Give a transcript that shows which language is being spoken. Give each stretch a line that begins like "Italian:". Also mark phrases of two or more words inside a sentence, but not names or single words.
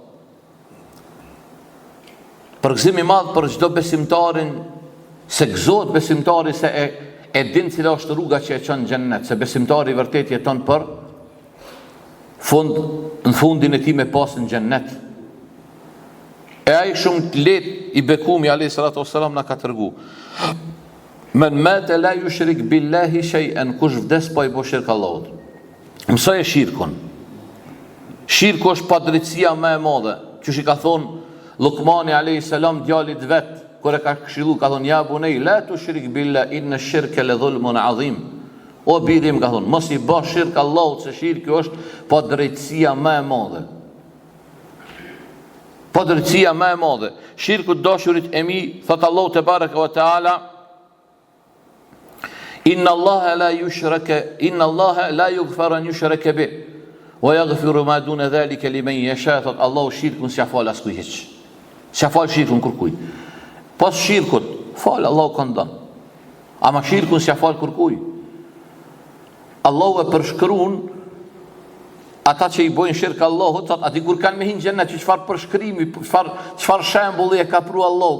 Albanian: Përgëzim i madhë për çdo besimtarin, se gëzohet besimtari se e din cila është rruga që e qënë xhennet, se besimtari vërtet jeton për në fundin e ti me pasën xhennet. E ai shumë të let i bekumi a.s. na ka tërgu.
Arabic: من مات لا يشرك بالله شيئا,
Albanian: kush vdes pa i bo shirk Allahut. Mësoj e shirkun. Shirku është padrejtësia më e madhe. Që shi ka thonë Lukmani
Arabic: عليه السلام
Albanian: djalit vet, kur e ka këshillu, ka thonë
Arabic: يا بني لا تشرك بالله إن الشرك لظلم عظيم.
Albanian: O birim, ka thonë, mos i bësh shirk Allahut, se shirku është padrejtësia më e madhe. Padrejtësia më e madhe. Shirku dashurit e mi, thot Allahu
Arabic: تبارك وتعالى, إن الله لا يغفر أن يشرك به ويغفر ما دون ذلك لمن يشاء.
Albanian: Thot Allahu shirkun s'ja fal askuj hiç. S'ja fal shirkun kurkuj. Pas shirkut, fal Allahu këndon. Ama shirkun s'ja fal kurkuj. Allahu e përshkruan ata që i bojnë shirk Allahut, thot aty kur kanë me hinë xhennet, çfarë përshkrimi, çfarë shembulli e ka pru Allahu.